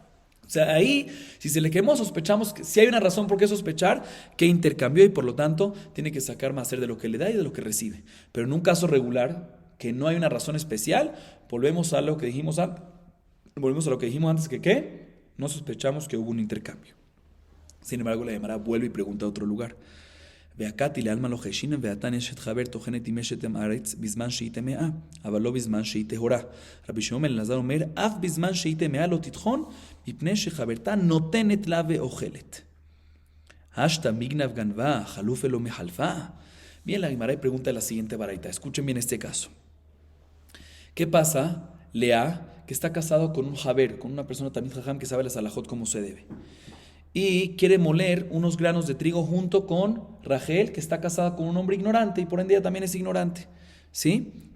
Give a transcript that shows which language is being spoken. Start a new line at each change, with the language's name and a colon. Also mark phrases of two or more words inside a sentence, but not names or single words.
Spanish: O sea, ahí, si se le quemó, sospechamos que si hay una razón por qué sospechar, que intercambió y por lo tanto tiene que sacar más de lo que le da y de lo que recibe. Pero en un caso regular, que no hay una razón especial, volvemos a lo que dijimos antes, que ¿qué? No sospechamos que hubo un intercambio. Sin embargo, la Gemara vuelve y pregunta a otro lugar.
Aramaic: והקתי לעלמא לא חשינא ועתן
Hebrew: אשת חבר טוחנת עם אשת הארץ בזמן שהיא טמאה, אבל לא בזמן שהיא טהורה. רבי שמעון בן אלעזר אומר, אף בזמן שהיא טמאה לא תטחון, מפני שחברתה נותנת לה ואוכלת.
Aramaic: השתא מיגנב גנבה, חלופה לא מחלפה.
Spanish: Bien, la Gemara pregunta la siguiente baraita. Escuchen bien este caso. ¿Qué pasa, Lea, que está casado con un jaber, con una persona también jajam que sabe la salahot como se debe? Y quiere moler unos granos de trigo junto con Rachel, que está casada con un hombre ignorante y por ende ella también es ignorante, ¿sí?